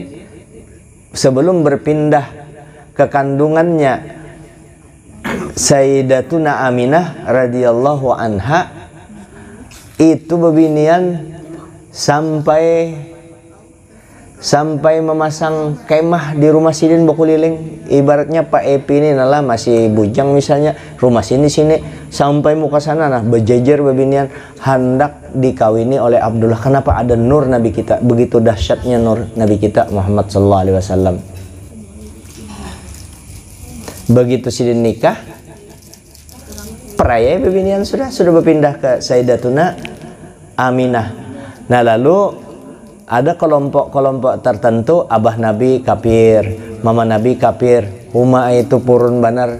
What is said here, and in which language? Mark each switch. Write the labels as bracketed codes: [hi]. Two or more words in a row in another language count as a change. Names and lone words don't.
[bjn] Sebelum berpindah ke kandungannya Sayyidatuna Aminah [ar] رضي الله عنها, [bjn] itu bebinian sampai memasang kemah di rumah sidin Bokuliling. Ibaratnya Pak Epi ini nalah masih bujang misalnya, rumah sini sampai muka sana nah berjejer bebinian hendak dikawini oleh Abdullah. Kenapa? Ada nur nabi kita, begitu dahsyatnya nur nabi kita Muhammad [ar] صلى الله عليه وسلم. [bjn] Begitu sidin nikah, peraya bebinian sudah berpindah ke Sayyidatuna Aminah. Nah lalu ada kelompok-kelompok tertentu, abah Nabi kafir, mama Nabi kafir, Uma itu purun banar.